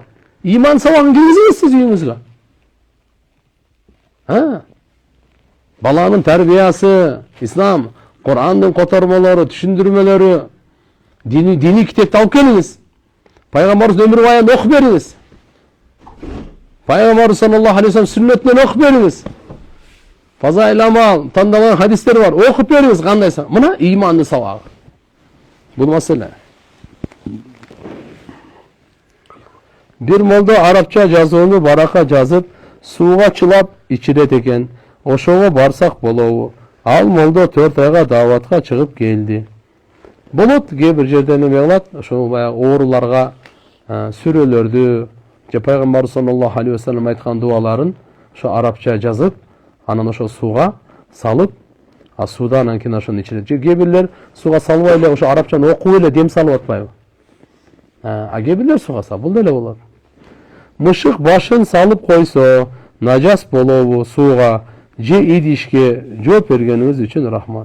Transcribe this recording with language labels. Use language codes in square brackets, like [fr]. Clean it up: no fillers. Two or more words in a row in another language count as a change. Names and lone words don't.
[ky] Иман сабагын киргизиңиз сиз үйүңүзгө. Баланын тарбиясы, ислам, Кур'андын котормолору, түшүндүрмөлөрү, дини китепти алып келиңиз. Пайгамбарыбыздын өмүр баянын окуп бериңиз. Пайгамбарыбыз [ar] صلى الله عليه وسلم [ky] сүннөтүнөн окуп бериңиз. Фазаил амал, тандалган хадистер бар, окуп бериңиз кандайса. Мына имандын сабагы. Бул маселе. Бир молдо арабча жазууну барака жазып, сууга чылап ичирет экен. Ошого барсак болобу? Ал молдо 4 айга дааватка чыгып келди. Болот, кээ бир жерден эме кылат, ошол баягы ооруларга сүрөлөрдү, же пайгамбар [ar] صلى الله عليه وسلم [ky] айткан дуаларын ошо арабча жазып, анан ошо сууга салып, суудан анан кийин ошону ичирет. Же кээ бирлер сууга салбай эле ошо арабчаны окуп эле дем салып атпайбы? Кээ бирлер суга салып, бул деле болот. Мышык башын салып койсо, нажас болобу сууга же идишке жооп бергениңиз үчүн рахмат.